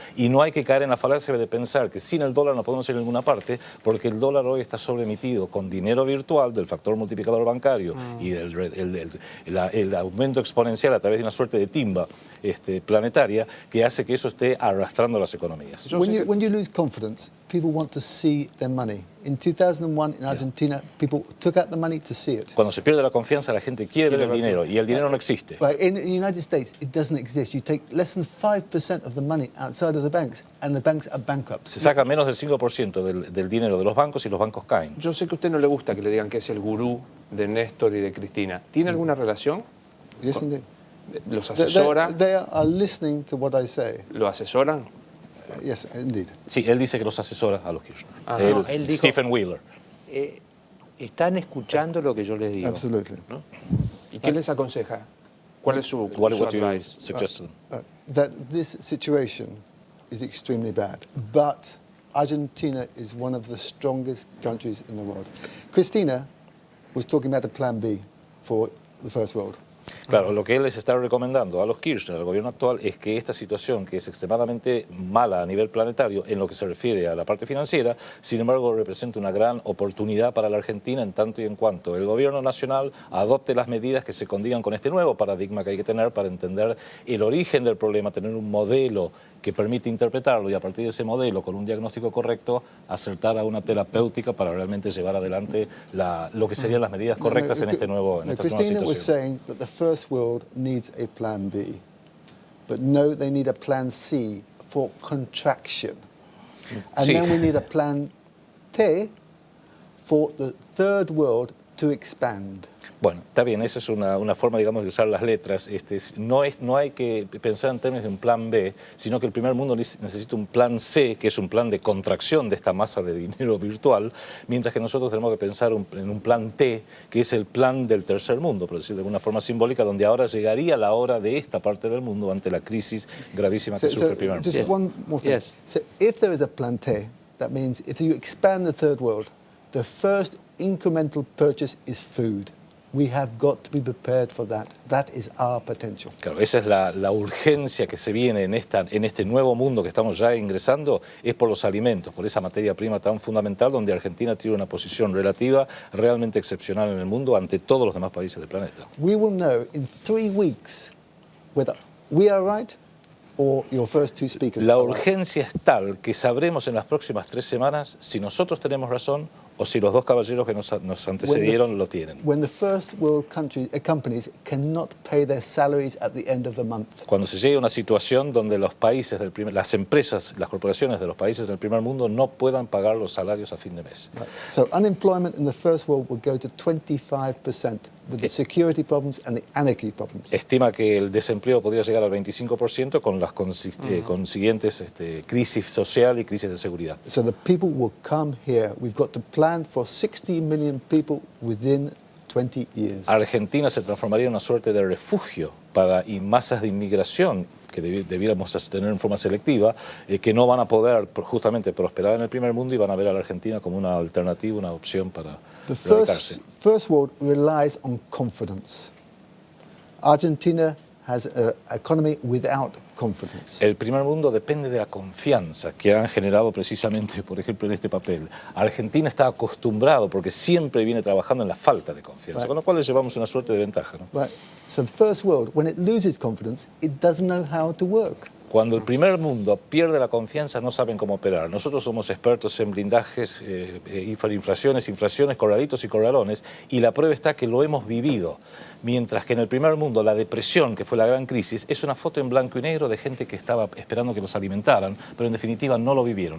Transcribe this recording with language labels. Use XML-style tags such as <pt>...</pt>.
<es>Y no hay que caer en la falacia de pensar que sin el dólar no podemos ir a ninguna parte, porque el dólar hoy está sobreemitido con dinero virtual del factor multiplicador bancario y el aumento exponencial a través de una suerte de timba planetaria que hace que eso esté arrastrando las economías.</es> <en>When you lose confidence, people want to see their money. In 2001 in Argentina, people took out the money to see it.</en> <es>Cuando se pierde la confianza, la gente quiere ver el dinero y el dinero no existe.</es> <en>Right. In the United States, it doesn't exist. You take less than 5% of the money outside of the banks, and the banks are bankrupt.</en> <es>Se saca menos del 5% del dinero de los bancos y los bancos caen. Yo sé que a usted no le gusta que le digan que es el gurú de Néstor y de Cristina. ¿Tiene alguna relación?</es> <en>Yes, indeed.</en> <es>¿Los asesora?</es> <en>They are listening to what I say.</en> <es>¿Lo asesoran?</es> <en>Yes, indeed.</en> <es>Sí, él dice que los asesora a los Kirchner. No, él dijo- Stephen Wheeler. Están escuchando lo que yo les digo.</es> <en>Absolutely.</en> <es>¿no? ¿Y qué les aconseja? ¿Cuál es su</es> <en>What would you advice? suggest to them? That this situation is extremely bad, but Argentina is one of the strongest countries in the world. Christina was talking about a plan B for the First World.</en> <es>Claro, lo que él les está recomendando a los Kirchner, al gobierno actual, es que esta situación, que es extremadamente mala a nivel planetario en lo que se refiere a la parte financiera, sin embargo representa una gran oportunidad para la Argentina en tanto y en cuanto el gobierno nacional adopte las medidas que se condigan con este nuevo paradigma que hay que tener para entender el origen del problema, tener un modelo que permite interpretarlo y a partir de ese modelo, con un diagnóstico correcto, acertar a una terapéutica para realmente llevar adelante lo que serían las medidas correctas en esta nueva</es> <en>Christina was</en> <es>situación.</es> <en>saying that the First World needs a plan B, but no, they need a plan C for contraction. And</en> <es>Sí.</es> <en>then we need a plan T for the Third World to expand.</en> <es>Bueno, está bien, esa es una forma, digamos, de usar las letras. No hay que pensar en términos de un plan B, sino que el primer mundo necesita un plan C, que es un plan de contracción de esta masa de dinero virtual, mientras que nosotros tenemos que pensar en un plan T, que es el plan del tercer mundo, por decirlo de alguna forma simbólica, donde ahora llegaría la hora de esta parte del mundo ante la crisis gravísima que sufre el primer mundo.</es> <en>just one more thing. Yes. So if there is a plan T, that means if you expand the Third World, the first incremental purchase is food. We have got to be prepared for that. That is our potential.</en> <es>Claro, esa es la urgencia que se viene en este nuevo mundo que estamos ya ingresando, es por los alimentos, por esa materia prima tan fundamental donde Argentina tiene una posición relativa realmente excepcional en el mundo ante todos los demás países del planeta.</es> <en>We will know in 3 weeks whether we are right or your first two speakers</en> <es>La</es> <en>are right.</en> <es>urgencia es tal que sabremos en las próximas 3 semanas si nosotros tenemos razón o si los dos caballeros que nos antecedieron lo tienen.</es> <en>When the First World companies cannot pay their salaries at the end of the month.</en> <es>Cuando se llegue a una situación donde los países las empresas, las corporaciones de los países del primer mundo no puedan pagar los salarios a fin de mes.</es> <en>Right. So unemployment in the First World will go to 25% with the security problems and the anarchy problems.</en> <es>Estima que el desempleo podría llegar al 25% con las consiguientes crisis social y crisis de seguridad.</es> <en>So the people will come here. We've got to plan for 60 million people within 20 years.</en> <es>Argentina se transformaría en una suerte de refugio para masas de inmigración que debiéramos tener en forma selectiva, que no van a poder justamente prosperar en el primer mundo y van a ver a la Argentina como una alternativa, una opción para</es> <en>The</en> <es>radicarse.</es> <en>first world relies on confidence. Argentina has an economy without confidence.</en> <es>El primer mundo depende de la confianza que han generado precisamente, por ejemplo, en este papel. Argentina está acostumbrado, porque siempre viene trabajando en la falta de confianza,</es> <en>Right.</en> <es>con lo cual le llevamos una suerte de ventaja, ¿no?</es> <en>Right. So the first world, when it loses confidence, it doesn't know how to work.</en> <es>Cuando el primer mundo pierde la confianza, no saben cómo operar. Nosotros somos expertos en blindajes, hiperinflaciones, inflaciones, corralitos y corralones, y la prueba está que lo hemos vivido. Mientras que en el primer mundo la depresión, que fue la gran crisis, es una foto en blanco y negro de gente que estaba esperando que los alimentaran, pero en definitiva no lo vivieron.</es>